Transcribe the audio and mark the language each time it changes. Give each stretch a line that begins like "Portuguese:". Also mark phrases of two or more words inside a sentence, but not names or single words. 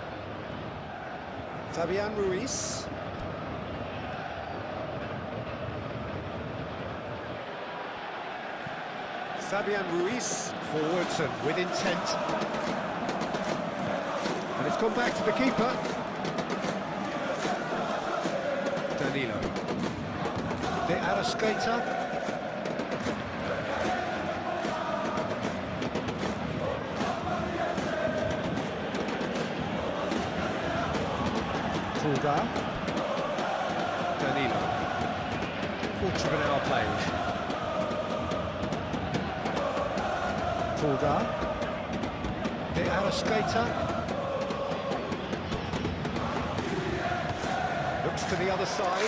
English: Fabian Ruiz. Fabian Ruiz, forwards and with intent. And it's gone back to the keeper. Danilo. De Arrascaeta. Pulgar. Danilo. Quarter of an hour played. Pulgar. De Arrascaeta. Looks to the other side.